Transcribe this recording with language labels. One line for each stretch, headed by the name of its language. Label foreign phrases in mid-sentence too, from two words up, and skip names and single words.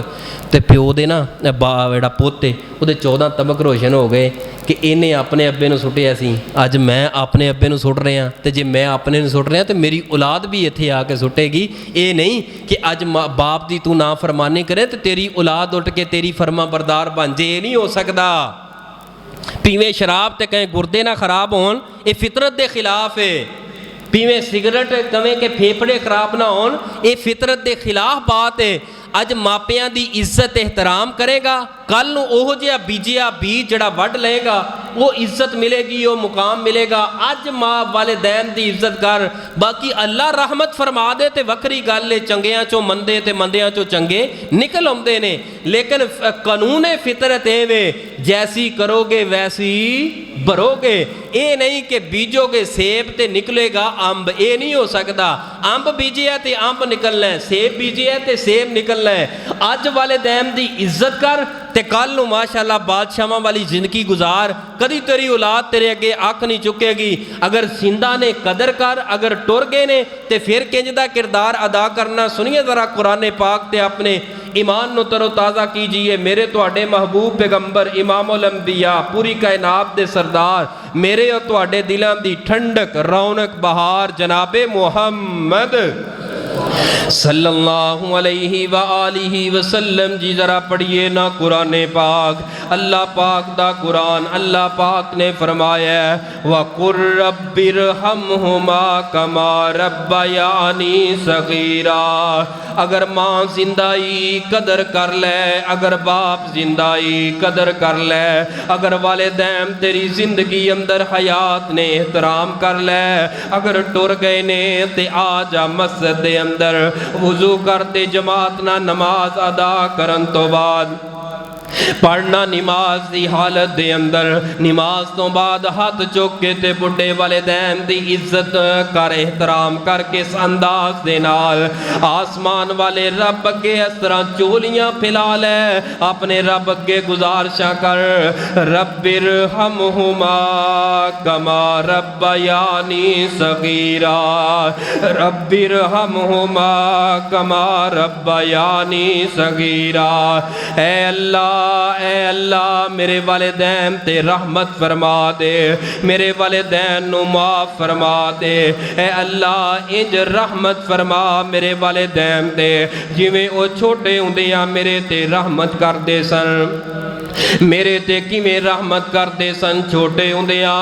Punjabi: ਤੇ ਪਿਓ ਦੇ ਨਾ ਜਿਹੜਾ ਪੁੱਤ ਹੈ ਉਹਦੇ 14 ਤਬਕ ਰੋਸ਼ਨ ਹੋ ਗਏ ਕਿ ਇਨ੍ਹੇਂ ਅਪਣੇ ਅੱਬੇ ਨੂੰ ਸੁੱਟਿਆ ਸੀ, ਅੱਜ ਮੈਂ ਅਪਣੇ ਅੱਬੇ ਨੂੰ ਸੁੱਟ ਰਿਹਾ, ਤੋ ਜੇ ਮੈਂ ਅਪਣੇ ਨੂੰ ਸੁੱਟ ਰਿਹਾ ਤੋ ਮੇਰੀ ਔਲਾਦ ਭੀ ਇੱਥੇ ਆਕੇ ਸੁੱਟੇਗੀ।
Urdu: یہ نہیں کہ اج باپ کی تو نا فرمانی کرے تو تیری اولاد اٹھ کے تیری فرماں بردار بن جے, یہ نہیں ہو سکتا. پیوے شراب تو کہیں گردے نا خراب ہون، یہ فطرت کے خلاف ہے. پیوے سگریٹ کویں کہ پھیپھڑے خراب نا ہون، یہ فطرت کے خلاف بات ہے.
Punjabi: ਅੱਜ ਮਾਪਿਆਂ ਕੀ ਇੱਜ਼ਤ ਏਹਤਰਾਮ ਕਰੇਗਾ, ਕੱਲ੍ਹ ਨੂੰ ਓਹੋ ਜਿਹਾ ਬੀਜਿਆ ਬੀਜ ਜਿਹੜਾ ਵੱਢ ਲੇਗਾ,
Urdu: وہ عزت ملے گی، وہ مقام ملے گا.
Punjabi: ਅੱਜ ਮਾਂ ਵਾਲਿਦੈਨ ਕੀ ਇੱਜ਼ਤ ਕਰ, ਬਾਕੀ ਅੱਲਾਹ ਰਹਿਮਤ ਫ਼ਰਮਾ ਦੇ ਤੋ ਵੱਖਰੀ ਗੱਲ ਹੈ, ਚੰਗਿਆਂ ਚੋਂ ਮੰਦੇ ਤੇ ਮੰਦਿਆਂ ਚੋਂ ਚੰਗੇ ਨਿਕਲ ਆਉਂਦੇ ਨੇ।
Urdu: لیکن قانون فطرت یہ وے، جیسی کرو گے ویسی بھرو گے. یہ نہیں کہ بیجو گے سیب تو نکلے گا امب، یہ نہیں ہو سکتا.
Punjabi: ਅੰਬ ਬੀਜਿਆ ਤੋ ਅੰਬ ਨਿਕਲਣਾ ਹੈ, ਸੇਬ ਬੀਜਿਆ ਤੋ ਸੇਬ ਨਿਕਲਣਾ ਹੈ।
Urdu: اج والدین کی عزت کر,
Punjabi: ਤੇ ਕੱਲ ਨੂੰ ਮਾਸ਼ਾਅੱਲਾਹ ਬਾਦਸ਼ਾਹਾਂ ਵਾਲੀ ਜ਼ਿੰਦਗੀ ਗੁਜ਼ਾਰ, ਕਦੀ ਤੇਰੀ ਔਲਾਦ ਤੇਰੇ ਅੱਗੇ ਅੱਖ ਨਹੀਂ ਚੁੱਕੇਗੀ। ਅਗਰ ਜ਼ਿੰਦਾ ਨੇ ਕਦਰ ਕਰ, ਅਗਰ ਟੁਰ ਗਏ ਨੇ ਤੋ ਫਿਰ ਕਿੰਜ ਦਾ ਕਿਰਦਾਰ ਅਦਾ ਕਰਨਾ। ਸੁਣੀਏ ਜ਼ਰਾ ਕੁਰਾਨ ਪਾਕ ਤੇ ਅਪਣੇ ਈਮਾਨ ਨੂੰ ਤਰੋਤਾਜ਼ਾ ਕੀਜੀਏ। ਮੇਰੇ ਤੁਹਾਡੇ ਮਹਿਬੂਬ ਪੈਗ਼ੰਬਰ ਇਮਾਮੁਲ ਅੰਬੀਆ ਪੂਰੀ ਕਾਇਨਾਤ ਦੇ ਸਰਦਾਰ, ਮੇਰੇ ਔਰ ਤੁਹਾਡੇ ਦਿਲਾਂ ਦੀ ਠੰਡਕ ਰੌਣਕ ਬਹਾਰ ਜਨਾਬੇ ਮੁਹੰਮਦ ਸੱਲੱਲਾਹੁ ਅਲੈਹਿ ਵ
Arabic: آله وسلم
Punjabi: ਜੀ। ਜ਼ਰਾ ਪੜ੍ਹੀਏ ਨਾ ਕੁਰਾਨ ਪਾਕ, ਅੱਲਾਹ ਪਾਕ ਦਾ ਕੁਰਾਨ। ਅੱਲਾਹ ਪਾਕ ਨੇ ਫ਼ਰਮਾਇਆ
Arabic: وقل رب ارحمهما كما ربياني صغيرا.
Punjabi: ਅਗਰ ਮਾਂ ਜ਼ਿੰਦਾਈ ਕਦਰ ਕਰ ਲੈ, ਅਗਰ ਬਾਪ ਜ਼ਿੰਦਾਈ ਕਦਰ ਕਰ ਲੈ, ਅਗਰ ਵਾਲਿਦੈਨ ਤੇਰੀ ਜ਼ਿੰਦਗੀ ਅੰਦਰ ਹਯਾਤ ਨੇ ਏਹਤਰਾਮ ਕਰ ਲੈ, ਅਗਰ ਟੁਰ ਗਏ ਨੇ ਤੇ ਆ ਜਾ ਮਸਜਿਦ ਦੇ ਅੰਦਰ ਵੁਜ਼ੂ ਕਰਤੇ ਜਮਾਤ ਨਾ ਨਮਾਜ਼ ਅਦਾ ਕਰਨ ਤੋ ਬਾਅਦ ਪੜ੍ਹਨਾ ਨਮਾਜ਼ ਕੀ ਹਾਲਤ ਦੇ ਅੰਦਰ, ਨਮਾਜ਼ ਤੋ ਬਾਅਦ ਹੱਥ ਚੁੱਕ ਕੇ ਤੇ ਬੁੱਢੇ ਵਾਲਿਦੈਨ ਦੀ ਇੱਜ਼ਤ ਕਰ ਏਹਤਰਾਮ ਕਰਕੇ ਇਸ ਅੰਦਾਜ਼ ਦੇ ਨਾਲ ਆਸਮਾਨ ਵਾਲੇ ਰੱਬ ਅੱਗੇ ਇਸ ਤਰ੍ਹਾਂ ਝੋਲੀਆਂ ਫੈਲਾ ਲੈ, ਅਪਣੇ ਰੱਬ ਅੱਗੇ ਗੁਜ਼ਾਰਿਸ਼ਾਂ ਕਰ
Arabic: رب ارحمهما كما ربياني صغيرا، رب ارحمهما كما ربياني صغيرا.
Punjabi: ਏ ਅੱਲਾਹ ਮੇਰੇ ਵਾਲਿਦੈਨ ਤੇ ਰਹਿਮਤ ਫ਼ਰਮਾ ਦੇ, ਮੇਰੇ ਵਾਲਿਦੈਨ ਨੂੰ ਮਾਫ਼ ਫ਼ਰਮਾ ਦੇ। ਏ ਅੱਲਾਹ ਇੰਜ ਰਹਿਮਤ ਫ਼ਰਮਾ ਮੇਰੇ ਵਾਲਿਦੈਨ ਤੇ ਜਿਵੇਂ ਓ ਛੋਟੇ ਹੁੰਦਿਆਂ ਮੇਰੇ ਤੇ ਰਹਿਮਤ ਕਰਦੇ ਸਨ, ਮੇਰੇ ਤੇ ਕਿਵੇਂ ਰਹਿਮਤ ਕਰਦੇ ਸਨ ਛੋਟੇ ਹੁੰਦਿਆਂ।